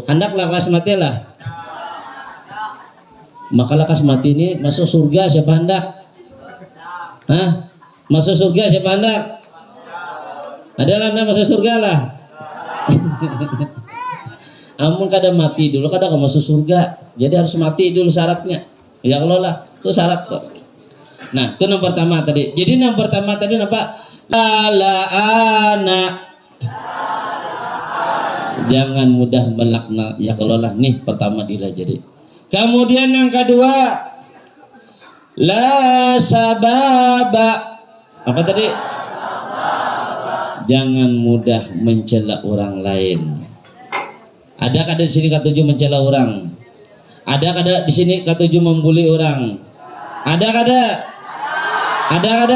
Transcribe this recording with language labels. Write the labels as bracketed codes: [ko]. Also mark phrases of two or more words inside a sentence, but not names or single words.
[bjn] Hendak lakas mati lah. Maka lakas mati ini masuk surga siapa hendak? Hah? Masuk surga siapa hendak? Adalah anda masuk surga lah. Amun kada mati dulu kada akan masuk surga. [id] Jadi harus mati dulu syaratnya. Ya kalau lah, itu syarat kok. Nah, itu yang pertama tadi. Jadi yang pertama tadi apa? Anak. Jangan mudah melaknat. [bjn] Ya kalau lah nih pertama dilajari. [id] Kemudian yang kedua, [ar] لا سبابا. [id] Apa tadi? Jangan mudah mencela orang lain. [bjn] Ada kada di sini ketujuh mencela orang? Ada kada di sini ketujuh membuli orang? Ada kada? Ada kada?